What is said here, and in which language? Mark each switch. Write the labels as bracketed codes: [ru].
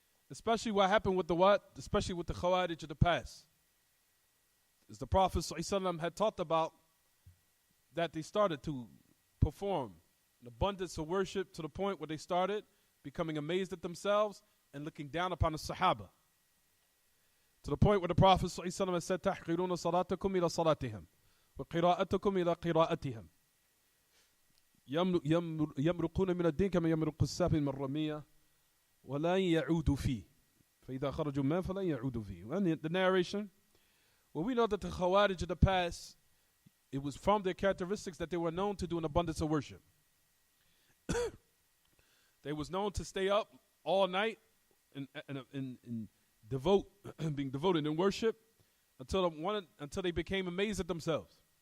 [en] Especially what happened with the what? Especially with the Khawarij of the past. As the Prophet ﷺ had talked about, that they started to perform an abundance of worship to the point where they started becoming amazed at themselves and looking down upon the Sahaba. To the point where the Prophet ﷺ has said, [ar] تَحْقِرُونَ صَلَاتَكُمْ إِلَى صَلَاتِهِمْ وَقِرَاءَتَكُمْ إِلَى قِرَاءَتِهِمْ يَمْرُقُونَ مِنَ الدِّينِ كَمَا يَمْرُقُ السَّهْمُ مِنَ الرَّمِيَّةِ وَلَنْ يَعُودُوا فِيهِ فَإِذَا خَرَجُوا مِنْهُ فَلَنْ يَعُودُوا فِيهِ. [en] And the narration, well, we know that the Khawarij of the past, it was from their characteristics that they were known to do an abundance of worship. They was known to stay up all night and being devoted in worship until they became amazed at themselves.